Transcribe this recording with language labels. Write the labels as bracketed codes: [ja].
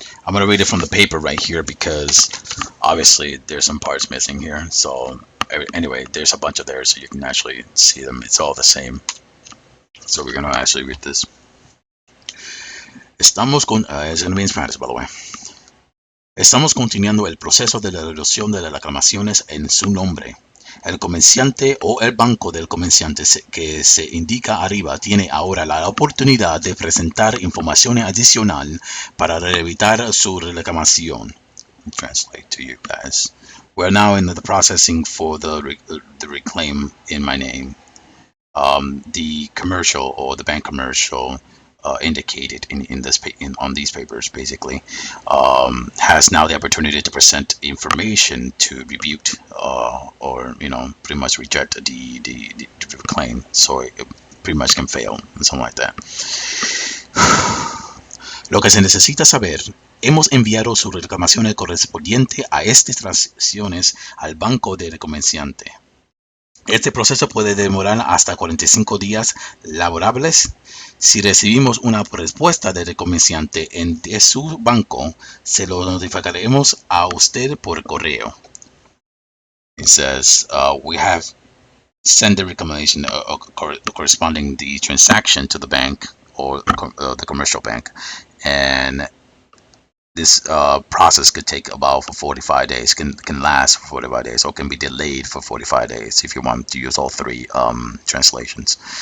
[en] I'm going to read it from the paper right here because obviously there's some parts missing here. So anyway, there's a bunch of there, so you can actually see them. It's all the same. So we're going to actually read this. It's going to be in Spanish, by the way. [es] Estamos continuando el proceso de la devolución de las reclamaciones en su nombre. El comerciante o el banco del comerciante que se indica arriba tiene ahora la oportunidad de presentar información adicional para evitar su reclamación. [en] Translate to you guys. We're now in the processing for the reclaim in my name. The commercial or the bank commercial indicated on these papers basically has now the opportunity to present information to rebuke or pretty much reject the claim, so it pretty much can fail and something like that. [es] Lo que se necesita saber: hemos enviado su reclamación correspondiente a estas transacciones al banco del comerciante. Este proceso puede demorar hasta 45 días laborables. Si recibimos una respuesta del comerciante de su banco, se lo notificaremos a usted por correo. [en] It says we have sent the reclamation corresponding the transaction to the bank or the commercial bank, and this process could take about 45 days, can last for 45 days, or can be delayed for 45 days if you want to use all three translations.